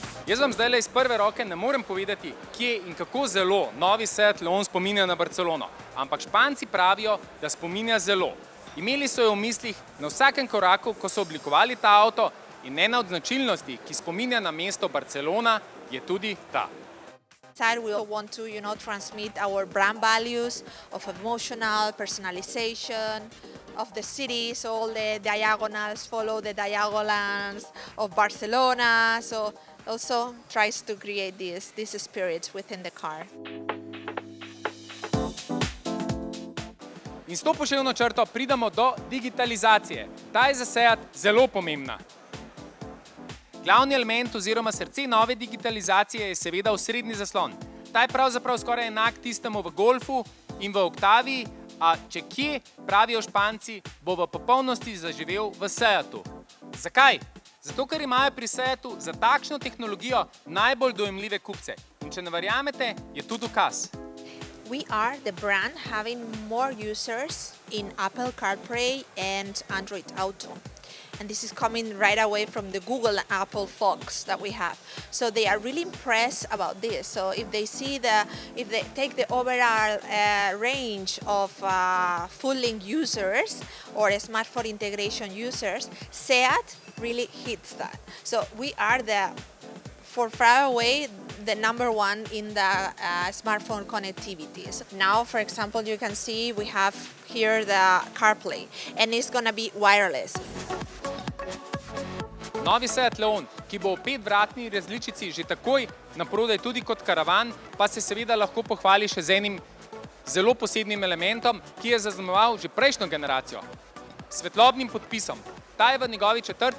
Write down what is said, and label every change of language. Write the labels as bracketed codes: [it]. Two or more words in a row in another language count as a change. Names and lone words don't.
[sl] Jaz vam zdaj iz prve roke ne morem povedati, kje in kako zelo novi Seat Leon spominja na Barcelono, ampak Španci pravijo, da spominja zelo. Imeli so jo v mislih na vsakem koraku, ko so oblikovali ta avto, in ena od značilnosti, ki spominja na mesto Barcelona, je tudi ta. [en] We want to, transmit our brand values of emotional personalization of the city, so all the diagonals follow the diagonals of Barcelona, so also tries to create this spirit within the car. [sl] In s to poševno črto pridemo do digitalizacije. Ta je za Seat zelo pomembna. Glavni element oziroma srce nove digitalizacije je seveda osrednji zaslon. Ta je pravzaprav skoraj enak tistemu v Golfu in v Octavii, a če kje, pravijo Španci, bo v popolnosti zaživel v Seatu. Zakaj? Zato, ker imajo pri Seatu za takšno tehnologijo najbolj dojemljive kupce. In če ne verjamete, je tu dokaz. [en] We are the brand having more users in Apple CarPlay and Android Auto. And this is coming right away from the Google and Apple Fox that we have. So they are really impressed about this. So if they take the overall range of full-link users or smartphone integration users, Seat really hits that. So we are for far away, the number one in the smartphone connectivity. So now, for example, you can see we have here the CarPlay, and it's going to be wireless. [sl] Novi Seat Leon, ki bo v 5-vratni različici že takoj naprodaj tudi kot karavan, pa se seveda lahko pohvali še z enim zelo posebnim elementom, ki je zaznamoval že prejšnjo generacijo. Svetlobnim podpisom. Ta je v njegovi 4.